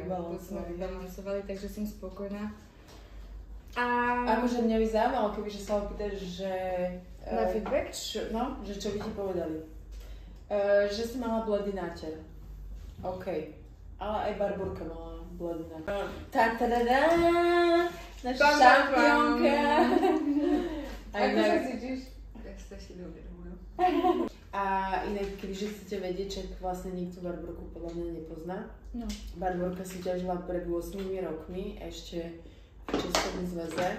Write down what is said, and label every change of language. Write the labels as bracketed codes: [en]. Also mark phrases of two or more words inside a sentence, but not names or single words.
[sk] To sme vybalansovali, takže som spokojná. A akože mňa by zaujímalo, kebyže sa opýtaš, že... na feedback? Že čo by ti povedali. Že si mala bledý náter. OK. Ale aj Barborka mala bledý náter. Ta-ta-da-da! Naša šampiónka! Ako sa cítiš? Ja sa ešte neuvedomujem. A inak, kebyže chcete vedieť, že vlastne nikto Barborku podľa mňa nepozná. No. Barborka súťažila pred 8 rokmi ešte v Českom zväze.